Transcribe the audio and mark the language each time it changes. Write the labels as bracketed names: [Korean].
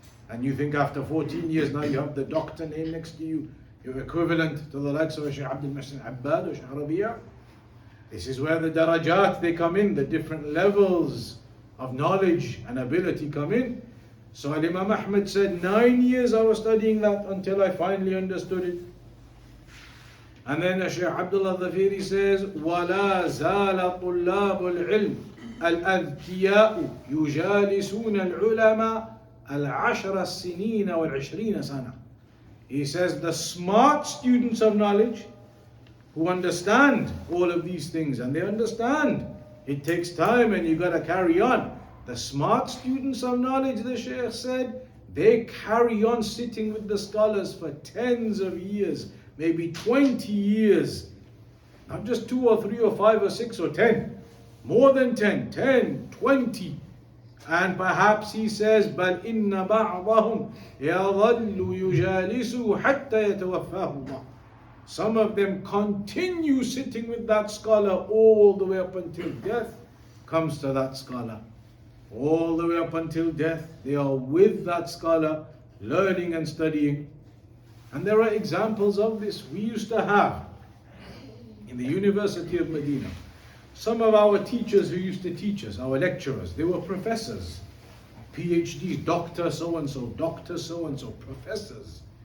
[English] And you think after 14 years now you have the doctor name next to you, you're equivalent to the likes of Shaykh Abdul Muhsin al-Abbad or Shaykh Rabi'. This is where the darajat, they come in, the different levels of knowledge and ability come in. So Imam Ahmad said, 9 years I was studying that until I finally understood it. [Arabic] And then Shaykh Abdullah Dhafiri says, وَلَا زَالَ طُلَّابُ الْعِلْمِ الْأَذْكِيَاءُ يُجَالِسُونَ الْعُلَمَاءَ الْعَشْرَ السِّنِينَ وَالْعِشْرِينَ سَنَةً. [English] He says the smart students of knowledge who understand all of these things, and they understand it takes time and you got to carry on. The smart students of knowledge, the Shaykh said, they carry on sitting with the scholars for tens of years, maybe 20 years, not just 2 or 3 or 5 or 6 or 10, more than 10, 20. [Arabic] And perhaps he says, بَلْ إِنَّ بَعْضَهُمْ يَظَلُّ يُجَالِسُهُ حَتَّى يَتَوَفَّاهُ اللَّهُ. [English] Some of them continue sitting with that scholar all the way up until death comes to that scholar. All the way up until death, they are with that scholar, learning and studying. And there are examples of this. We used to have in the University of Medina, some of our teachers who used to teach us, our lecturers, they were professors, PhDs, doctor so-and-so, professors.